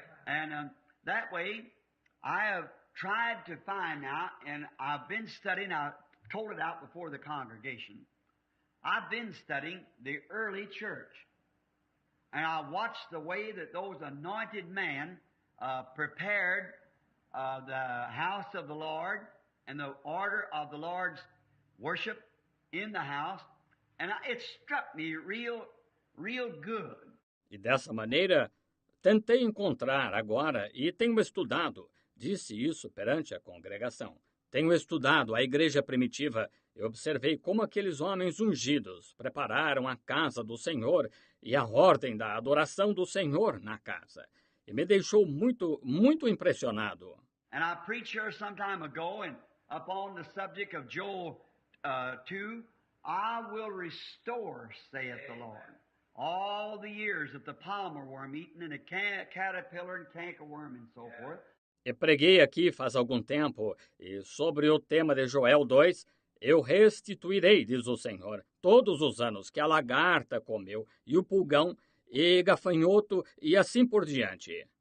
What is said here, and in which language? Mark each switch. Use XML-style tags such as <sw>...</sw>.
<en>And that way, I have tried to find now, and I've been studying, I told it out before the congregation, I've been studying the early church. And I watched the way that those anointed men prepared the house of the Lord and the order of the Lord's worship in the house. And it struck me real good.</en> <pt>E dessa maneira, tentei encontrar agora e tenho estudado, disse isso perante a congregação. Tenho estudado a igreja primitiva e observei como aqueles homens ungidos prepararam a casa do Senhor e a ordem da adoração do Senhor na casa. E me deixou muito impressionado.</pt> <en>And I preached here some time ago, and upon the subject of Joel 2, I will restore, saith the Lord, all the years of the palmer worm eaten and the caterpillar and cankerworm and so forth.</en> <pt>E preguei aqui faz algum tempo, e sobre o tema de Joel 2, eu restituirei, diz o Senhor, todos os anos que a lagarta comeu, e o pulgão, e gafanhoto, e assim por diante.</pt>